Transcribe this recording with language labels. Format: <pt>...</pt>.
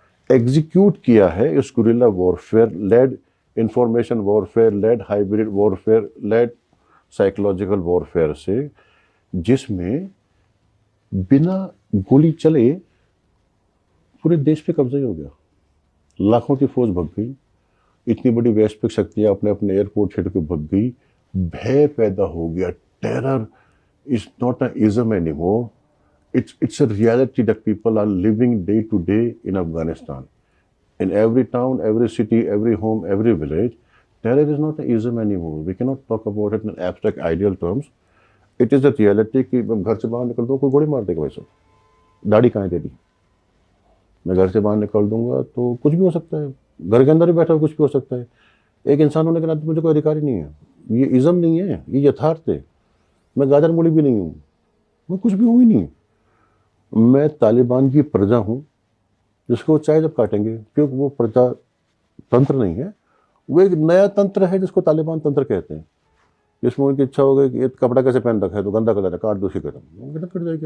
<hi>Execute किया है इस guerrilla warfare lead, information warfare lead, hybrid warfare lead, psychological warfare से, जिसमें बिना गोली चले पूरे देश पे कब्जा ही हो गया। लाखों की फौज भग गई, इतनी बड़ी वैश्विक शक्तियां अपने अपने एयरपोर्ट छोड़ के भग गई, भय पैदा हो गया।</hi> <en>Terror is not a ism anymore, it's a reality that people are living day to day in Afghanistan. In every town, every city, every home, every village, terror is not an ism anymore. We cannot talk about it in abstract ideal terms. It is a reality</en> <hi>कि मैं घर से बाहर निकल दूँ कोई गोली मार देगा वैसे, दाढ़ी कहाँ है तेरी, मैं घर से बाहर निकल दूंगा तो कुछ भी हो सकता है, घर के अंदर भी बैठा हुआ कुछ भी हो सकता है। एक इंसान होने के नाते मुझे कोई अधिकार ही नहीं है, ये इज़म नहीं है, ये यथार्थ है। मैं गाजर मूली भी नहीं हूँ, मैं कुछ भी हूँ ही नहीं। मैं तालिबान की प्रजा हूँ, जिसको चाहे जब काटेंगे, क्योंकि वो प्रजा तंत्र नहीं है, वो एक नया तंत्र है जिसको तालिबान तंत्र कहते हैं, जिसमें उनकी इच्छा हो गई कि एक कपड़ा कैसे पहन रखा है तो गंदा कलर है, काट दो उसी कदम, कट जाएगी।</hi>